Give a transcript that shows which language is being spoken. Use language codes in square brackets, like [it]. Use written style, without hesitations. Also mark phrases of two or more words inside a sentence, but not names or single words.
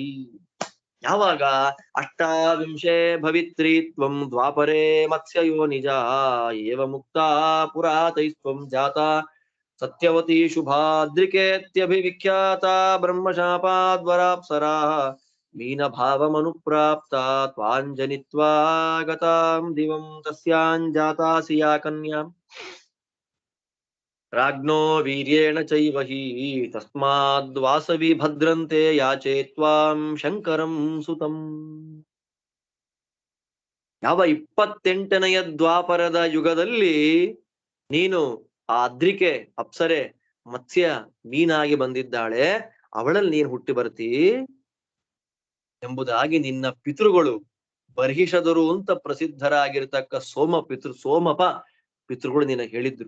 [sa] ಯಾವಾಗ? ಅಷ್ಟಾವಿಂಶೇ ಭವಿತ್ರೀತ್ವಂ ದ್ವಾಪರೇ ಮತ್ಸ್ಯಯೋ ನಿಜ ಏವ ಮುಕ್ತಾ ಪುರಾತೈಸ್ತ್ವಂ ಜಾತ ಸತ್ಯವತಿ ಶುಭಾದ್ರಿಕೇತ್ಯಭಿವಿಖ್ಯಾತ ಬ್ರಹ್ಮಶಾಪಾದ್ವರಾಪ್ಸರಾ ಮೀನಭಾವಮನುಪ್ರಾಪ್ತ ತ್ವಾಂಜನಿತ್ವಾ ಗತಾಂ ದಿವಂ ತಸ್ಯಾಂಜಾತಾಸಿ ಯಾ ಕನ್ಯಾ ರಾಜ್ಞೋ ವೀರ್ಯೇಣ ಚೈವ ಹಿ ತಸ್ಮಾದ್ವಾಸವಿ ಭದ್ರಂತೆ ಯಾಚೇ ತ್ವಾಂ ಶಂಕರಂ ಸುತಂ. [kn] ಯಾವ 28ನೆಯ ದ್ವಾಪರದ ಯುಗದಲ್ಲಿ ನೀನು ಆ ಅದ್ರಿಕೆ ಅಪ್ಸರೆ ಮತ್ಸ್ಯ ಮೀನಾಗಿ ಬಂದಿದ್ದಾಳೆ, ಅವಳಲ್ಲಿ ನೀನು ಹುಟ್ಟಿ ಬರ್ತೀ ಎಂಬುದಾಗಿ ನಿನ್ನ ಪಿತೃಗಳು ಬರ್ಹಿಷದರು ಅಂತ ಪ್ರಸಿದ್ಧರಾಗಿರ್ತಕ್ಕ ಸೋಮಪ ಪಿತೃಗಳು ನಿನಗೆ ಹೇಳಿದ್ರು.